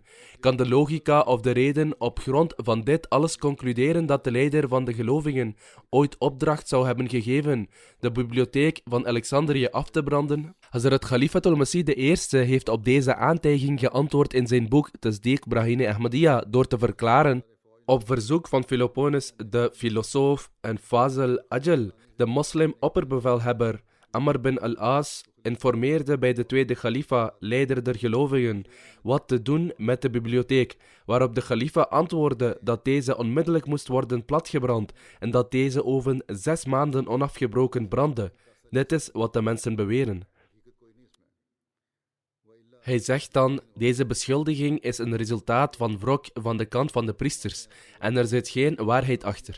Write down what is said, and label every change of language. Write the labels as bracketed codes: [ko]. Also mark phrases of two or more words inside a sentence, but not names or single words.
[nl] Kan de logica of de reden op grond van dit alles concluderen dat de leider van de gelovigen ooit opdracht zou hebben gegeven de bibliotheek van Alexandrië af te branden? Hazrat Khalifatul Masih I heeft op deze aantijging geantwoord in zijn boek Tasdiq Brahine Ahmadiyya door te verklaren, op verzoek van Philoponus de filosoof en Fazl Ajal, de moslim opperbevelhebber, Amr bin al-As informeerde bij de tweede khalifa, leider der gelovigen, wat te doen met de bibliotheek, waarop de khalifa antwoordde dat deze onmiddellijk moest worden platgebrand en dat deze oven 6 maanden onafgebroken brandde. Dit is wat de mensen beweren. Hij zegt dan, deze beschuldiging is een resultaat van wrok van de kant van de priesters en er zit geen waarheid achter.